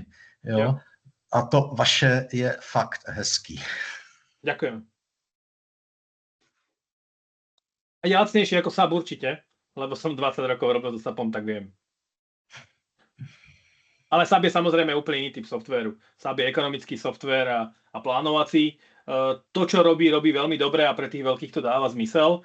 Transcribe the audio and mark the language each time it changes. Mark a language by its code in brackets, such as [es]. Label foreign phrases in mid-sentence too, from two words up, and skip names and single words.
[cs] Jo. A to vaše je fakt hezký. [sk] Ďakujem. A je lacnejšie ako SAP určite, lebo som 20 rokov robil so SAPom, tak viem. Ale SAP je samozrejme úplne iný typ softvéru. SAP je ekonomický softvér a plánovací. To, čo robí veľmi dobre a pre tých veľkých to dáva zmysel.